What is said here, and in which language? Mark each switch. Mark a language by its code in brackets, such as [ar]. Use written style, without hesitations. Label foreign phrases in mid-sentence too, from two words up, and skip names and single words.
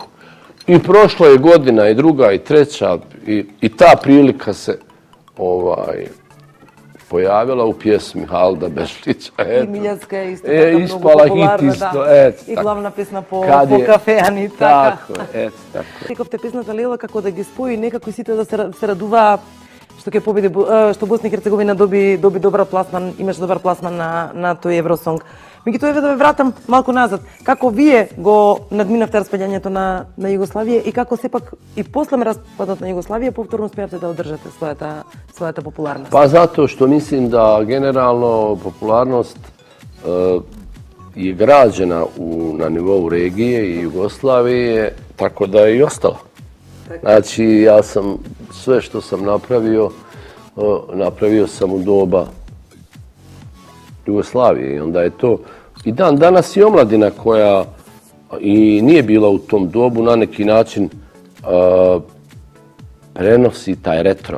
[bs] I prošla je godina i druga i treća i ta prilika se pojavila u pjesmi Halda Bešlića. I Miljacka je isto tako ispala mnogo popularna, hit isto, i glavna pesma po kafеани. Tako, tako. [mk] Рековте песната Лела како да ги спои некако сите да се радува што ќе победи, што Босна и Херцеговина доби добар пласман, имаше добар пласман на тој Евросонг. Меѓутоа, еве да ве вратам малку назад. Како вие го надминавте распаѓањето на Југославија и како сепак и после распадот на Југославија повторно успеавте да одржате својата популарност? [bs] Pa zato što mislim da generalno popularnost je građena na nivou regije i Jugoslavije, tako da je i ostala. Znači, ja sam sve što sam napravio sam u doba Jugoslavije i onda je to i dan danas i omladina koja i nije bila u tom dobu na neki način prenosi taj retro.